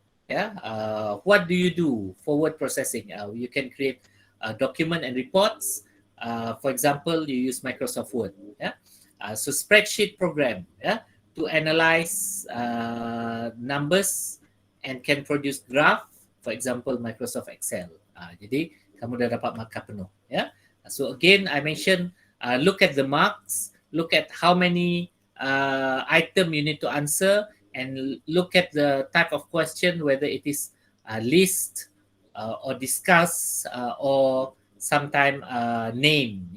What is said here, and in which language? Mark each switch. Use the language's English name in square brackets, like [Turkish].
[English] Yeah, what do you do for word processing? You can create document and reports. For example, you use Microsoft Word. Yeah, so spreadsheet program. Yeah, to analyze numbers and can produce graph. For example, Microsoft Excel. [Malay] Jadi kamu dah dapat markah penuh. [English] Yeah. So again, I mentioned, look at the marks, look at how many item you need to answer, and look at the type of question, whether it is list or discuss or sometime name.